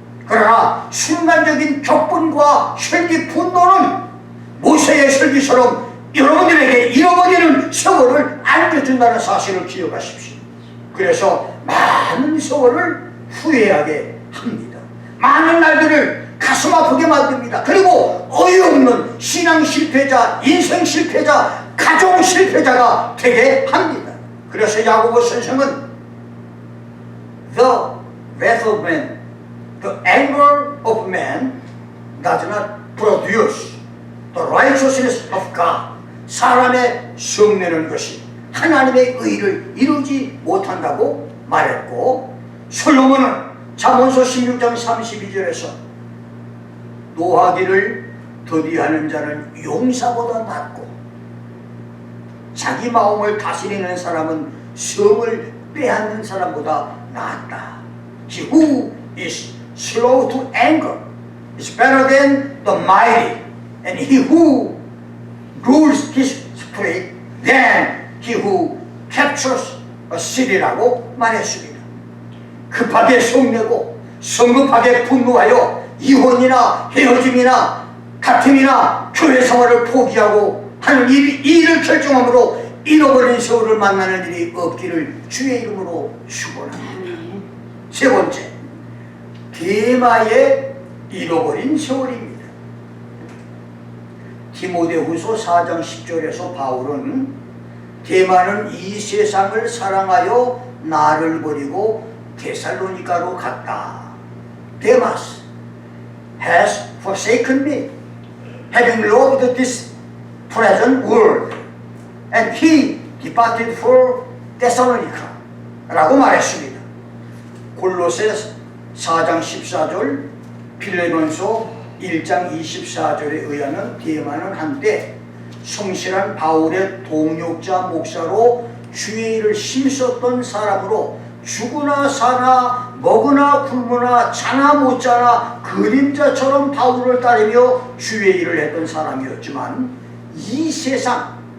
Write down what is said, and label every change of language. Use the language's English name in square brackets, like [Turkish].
[Korean] 그러나 순간적인 격분과 혈기 분노는 모세의 혈기처럼 여러분들에게 잃어버리는 세월을 안겨준다는 사실을 기억하십시오. 그래서 많은 세월을 후회하게 합니다. 많은 날들을 가슴 아프게 만듭니다. 그리고 어이없는 신앙 실패자, 인생 실패자, 가정 실패자가 되게 합니다. 그래서 야고보 선생은 [English] The wrath of man, the anger of man does not produce the righteousness of God. [Korean] 사람의 성내는 것이 하나님의 의를 이루지 못한다고 말했고, 솔로몬은 잠언서 16장 32절에서 노하기를 더디하는 자는 용사보다 낫고 자기 마음을 다스리는 사람은 성을 빼앗는 사람보다 낫다. [English] He who is slow to anger is better than the mighty, and he who rules his spirit than he who captures a city [Korean] 라고 말했습니다. 급하게 성내고 성급하게 분노하여 이혼이나 헤어짐이나 다툼이나 교회 생활을 포기하고 하는 이 일을 결정함으로 잃어버린 세월을 만나는 일이 없기를 주의 이름으로 축원합니다. 세 번째, 데마의 잃어버린 세월입니다. 디모데후서 4장 10절에서 바울은 데마는 이 세상을 사랑하여 나를 버리고 데살로니가로 갔다. [English] Demas has forsaken me, having loved this present world, and he departed for Thessalonica [Korean] 라고 말했습니다. 골로새 4장 14절, 빌레몬서 1장 24절에 의하면 데마는 한때 성실한 바울의 동역자 목사로 주의 일을 힘썼던 사람으로 죽으나 사나 먹으나 굶으나 자나 못 자나 그림자처럼 바울을 따르며 주의 일을 했던 사람이었지만 이 세상,